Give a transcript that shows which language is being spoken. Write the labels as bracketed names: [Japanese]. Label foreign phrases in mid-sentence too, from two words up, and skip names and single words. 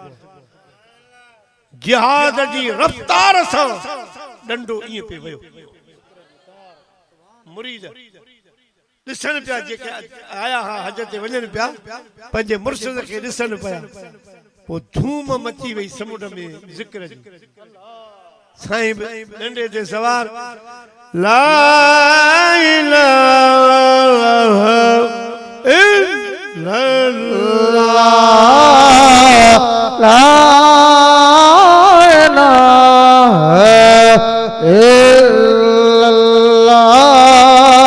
[Sindhi] जिहाद जी रफ़्तार सां डंडो ईअं पे वियो मुरीद ॾिसण पिया जेके आया हा हज ते वञनि पिया पंहिंजे मुर्शिद खे ॾिसनि पिया पोइ धूम मची वई समुंड में ज़िक्र जी साईं डंडे ते सवार [Arabic] لا إله إلا الله لا إله إلا الله